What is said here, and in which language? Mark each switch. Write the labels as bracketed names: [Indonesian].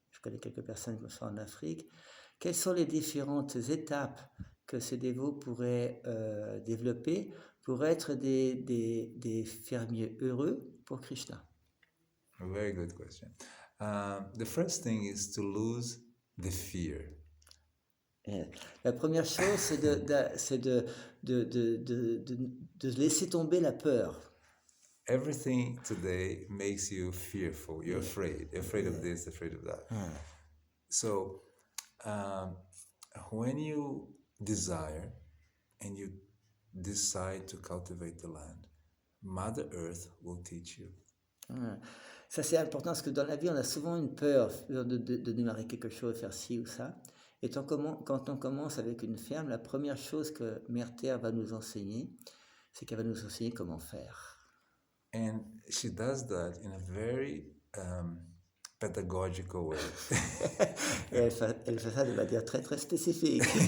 [French] Je connais quelques personnes comme ça en Afrique. Quelles sont les différentes étapes que ces dévots pourraient développer pour être des fermiers heureux pour Krishna? [English] A very good question. The first thing is to lose the fear. [French] La première chose, c'est de laisser tomber la peur. [English] Everything today makes you fearful. You're afraid. You're afraid of this, afraid of that. So when you desire and you decide to cultivate the land, Mother Earth will teach you. [French] Ça, c'est important parce que dans la vie, on a souvent une peur de démarrer quelque chose, faire ci ou ça. Et quand on commence avec une ferme, la première chose que Mère Terre va nous enseigner, c'est qu'elle va nous enseigner comment faire. [English] And she does that in a very pedagogical way. [French] Et elle fait ça de manière très très spécifique.